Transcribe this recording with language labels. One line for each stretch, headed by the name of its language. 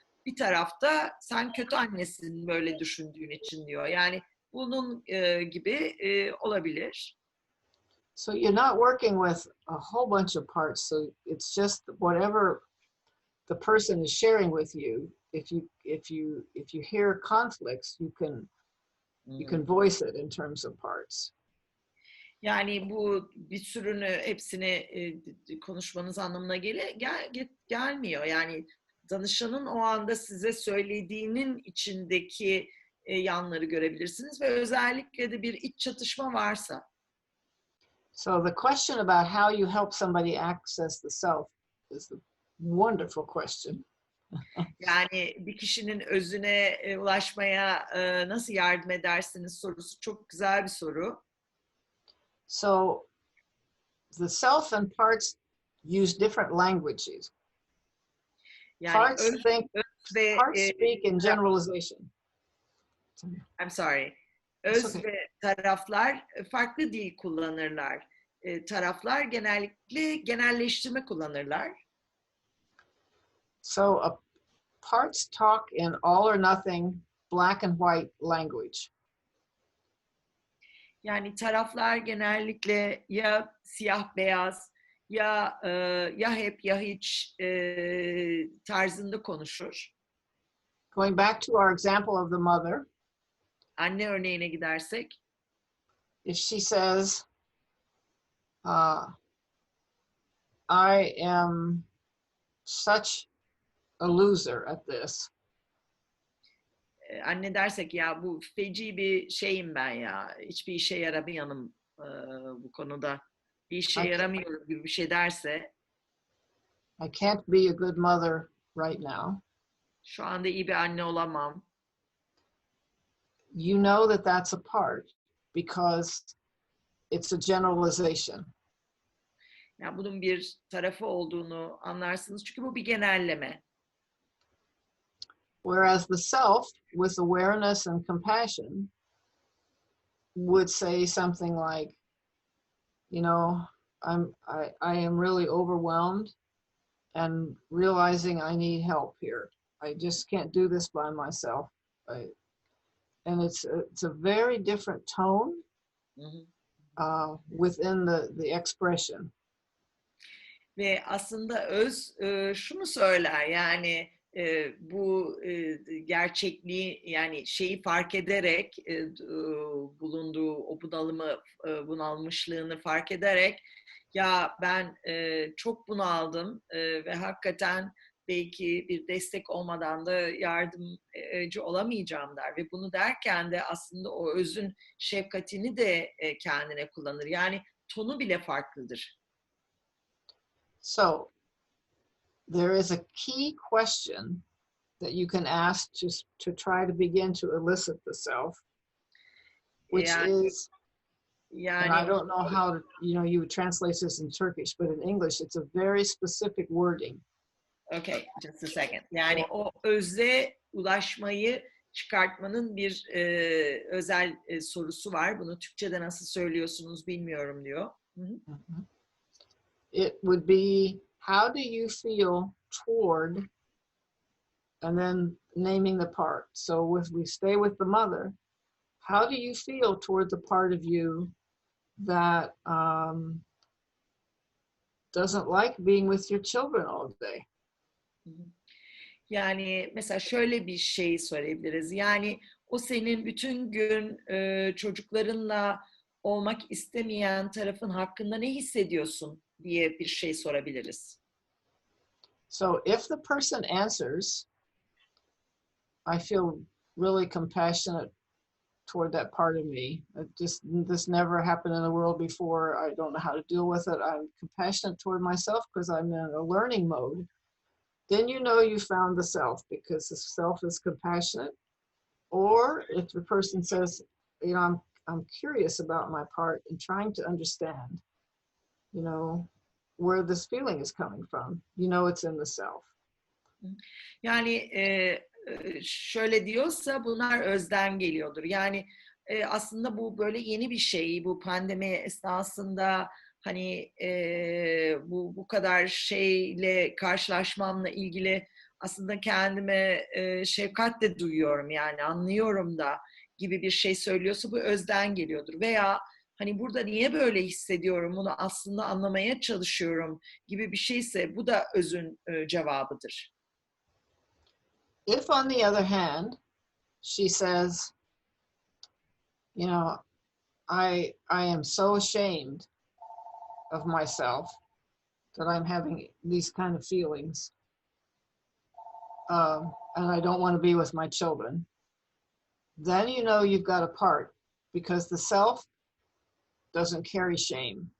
Turkish: Bir tarafta sen kötü annesin böyle düşündüğün için diyor. Yani bunun gibi olabilir.
English: So you're not working with a whole bunch of parts. So it's just whatever the person is sharing with you. If you hear conflicts, you can voice it in terms of parts.
Turkish: Yani bu bir sürünü hepsini konuşmanız anlamına gelmiyor. Yani danışanın o anda size söylediğinin içindeki yanları görebilirsiniz ve özellikle de bir iç çatışma varsa.
English: So the question about how you help somebody access the self is a wonderful question.
Turkish: Yani bir kişinin özüne ulaşmaya nasıl yardım edersiniz sorusu çok güzel bir soru.
English: So the self and parts use different languages.
Turkish: Yani
English: Parts speak in generalization. I'm sorry.
Turkish: Öz ve taraflar farklı dil kullanırlar. Taraflar genellikle genelleştirme kullanırlar.
English: So parts talk in all or nothing, black and white language.
Turkish: Yani taraflar genellikle ya siyah beyaz ya hep ya hiç tarzında konuşur.
English: Going back to our example of the mother.
Turkish: Anne örneğine gidersek.
English: If she says, I am such a loser at this.
Turkish: Anne dersek ya bu feci bir şeyim ben ya. Hiçbir işe yaramayanım bu konuda. Bir işe yaramıyorum gibi bir şey derse.
English: I can't be a good mother right now.
Turkish: Şu anda iyi bir anne olamam.
English: You know that that's a part because it's a generalization.
Turkish: Yani bunun bir tarafı olduğunu anlarsınız çünkü bu bir genelleme.
English: Whereas the self, with awareness and compassion, would say something like, you know, I am really overwhelmed and realizing I need help here. I just can't do this by myself. And it's a very different tone within the expression.
Turkish: Ve aslında öz şunu söyler yani bu gerçekliği yani şeyi fark ederek bulunduğu o bunalmışlığını fark ederek ya ben çok bunaldım ve hakikaten belki bir destek olmadan da yardımcı olamayacağım der ve bunu derken de aslında o özün şefkatini de kendine kullanır. Yani tonu bile farklıdır.
English: So there is a key question that you can ask to try to begin to elicit the self, which is, and I don't know how to, you would translate this in Turkish, but in English, it's a very specific wording. Okay, just a second.
Turkish: Yani o özle ulaşmayı çıkartmanın bir özel sorusu var. Bunu Türkçe'de nasıl söylüyorsunuz bilmiyorum diyor.
English: It would be, how do you feel toward, and then naming the part. So if we stay with the mother, how do you feel toward the part of you that doesn't like being with your children all day?
Turkish: Yani mesela şöyle bir şey söyleyebiliriz. Yani o senin bütün gün çocuklarınla olmak istemeyen tarafın hakkında ne hissediyorsun diye bir şey sorabiliriz.
English: So if the person answers, I feel really compassionate toward that part of me. This never happened in the world before. I don't know how to deal with it. I'm compassionate toward myself because I'm in a learning mode. Then you know you found the self, because the self is compassionate. Or if the person says, you know, I'm curious about my part and trying to understand, you know, where this feeling is coming from, you know, it's in the self.
Turkish: Yani şöyle diyorsa bunlar özden geliyordur. Yani aslında bu böyle yeni bir şey. Bu pandemi esnasında hani bu kadar şeyle karşılaşmamla ilgili aslında kendime şefkat de duyuyorum, yani anlıyorum da gibi bir şey söylüyorsa bu özden geliyordur. Veya hani burada niye böyle hissediyorum, bunu aslında anlamaya çalışıyorum gibi bir şeyse bu da özün cevabıdır.
English: If, on the other hand, she says, you know, I am so ashamed of myself that I'm having these kind of feelings, and I don't want to be with my children, then you know you've got a part, because the self doesn't carry shame.